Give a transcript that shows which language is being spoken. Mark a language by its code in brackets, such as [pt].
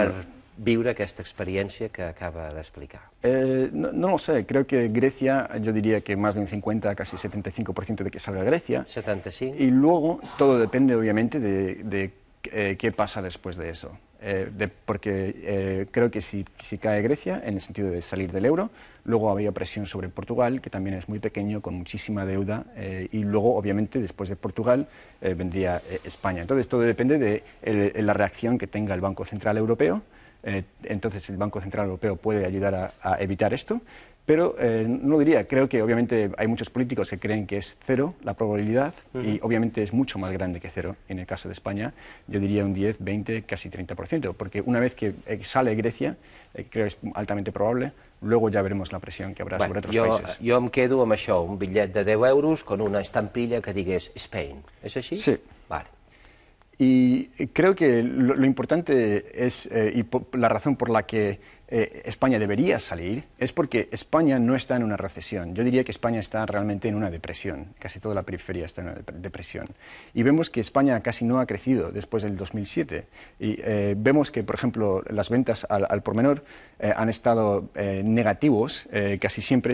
[ca] per viure aquesta experiència que acaba d'explicar? [es] no lo sé, creo que Grecia, yo diría que más de un 50, casi 75% de que salga Grecia. 75? Y luego todo depende obviamente de qué pasa después de eso. Porque creo que si cae Grecia, en el sentido de salir del euro, luego habría presión sobre Portugal, que también es muy pequeño, con muchísima deuda, y luego, obviamente, después de Portugal, vendría España. Entonces, todo depende de la reacción que tenga el Banco Central Europeo. Entonces, el Banco Central Europeo puede ayudar a evitar esto. Pero no diría, creo que obviamente hay muchos políticos que creen que es cero la probabilidad y obviamente es mucho más grande que cero. En el caso de España, yo diría un 10, 20, casi 30%, porque una vez que sale Grecia, creo que es altamente probable, luego ya veremos la presión que habrá sobre otros países. [ca] Jo em quedo amb això, un bitllet de 10 euros [es] con una estampilla [ca] que digués Spain. És així? Sí. Vale. [es] Y creo que lo importante es, la razón por la que España debería salir, es porque España no está en una recesión. Yo diría que España está realmente en una depresión. Casi toda la periferia está en una depresión. Y vemos que España casi no ha crecido después del 2007. Y vemos que, por ejemplo, las ventas al por menor han estado negativos casi siempre.